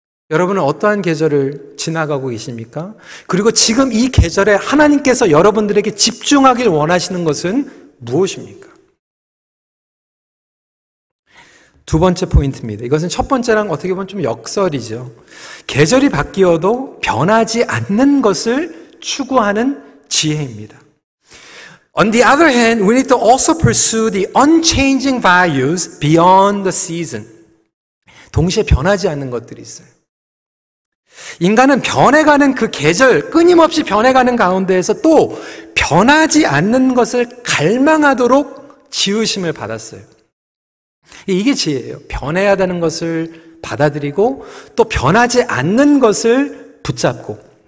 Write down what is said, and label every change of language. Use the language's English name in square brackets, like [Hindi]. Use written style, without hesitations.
[Korean] 여러분은 어떠한 계절을 지나가고 계십니까? 그리고 지금 이 계절에 하나님께서 여러분들에게 집중하길 원하시는 것은 무엇입니까? 2번째 포인트입니다. 이것은 첫 번째랑 어떻게 보면 좀 역설이죠. 계절이 바뀌어도 변하지 않는 것을 추구하는 지혜입니다. [English] On the other hand, we need to also pursue the unchanging values beyond the season. [Korean] 동시에 변하지 않는 것들이 있어요. 인간은 변해가는 그 계절, 끊임없이 변해가는 가운데에서 또 변하지 않는 것을 갈망하도록 지으심을 받았어요. 이게 지혜예요. 변해야 되는 것을 받아들이고 또 변하지 않는 것을 붙잡고.